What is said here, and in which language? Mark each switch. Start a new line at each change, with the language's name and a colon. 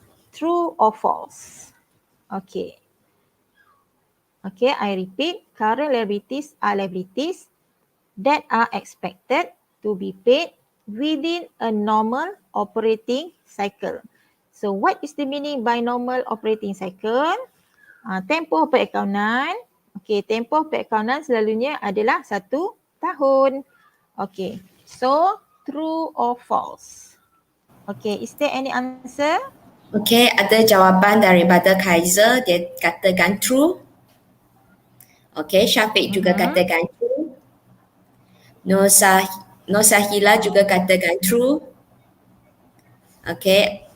English: True or false? Okay. Okay, I repeat. Current liabilities are liabilities that are expected to be paid within a normal operating cycle. So what is the meaning by normal operating cycle?
Malay: Tempoh perakaunan. Okey, tempoh perakaunan selalunya adalah 1 tahun.
English: Okey, so true or false? Okey, is there any answer?
Malay: Okey, ada jawapan daripada Kaiser, dia katakan true. Okey, Syafiq juga katakan true. Nur Sahila juga katakan true. Okey.